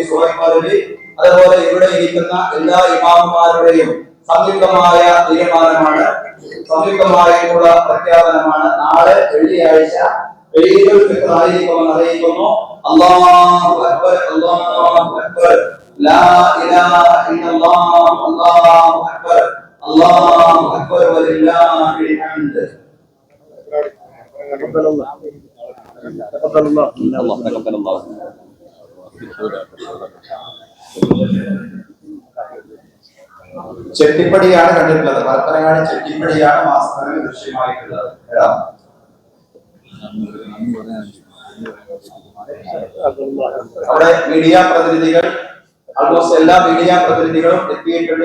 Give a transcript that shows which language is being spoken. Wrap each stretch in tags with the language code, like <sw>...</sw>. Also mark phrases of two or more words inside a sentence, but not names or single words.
<ml>സുഹൈബ് മൗലവി, അതുപോലെ ഇവിടെ ഇരിക്കുന്ന എല്ലാ ഇമാമുമാരുടെയും സംയുക്തമായ തീരുമാനമാണ്, സംയുക്തമായിട്ടുള്ള പ്രഖ്യാപനമാണ്. നാളെ വെള്ളിയാഴ്ച ഈദുൽ ഫിത്ർ ആയിരിക്കുമെന്ന് അറിയിക്കുന്നു.</ml> <ar>الله أكبر، الله أكبر، لا إله إلا الله، الله أكبر، الله أكبر ولله الحمد. تقبل الله تقبل الله الله تقبل الله.</ar> <ml>ചെട്ടിപ്പടിയാണ് കണ്ടിട്ടുള്ളത്. പരപ്പനങ്ങാടി ചെട്ടിപ്പടിയാണ് മാസപ്പിറവി ദൃശ്യമായിട്ടുള്ളത്. അവിടെ മീഡിയ പ്രതിനിധികൾ, ആൾമോസ്റ്റ് എല്ലാ മീഡിയ പ്രതിനിധികളും എത്തിയിട്ടുണ്ട്.</ml>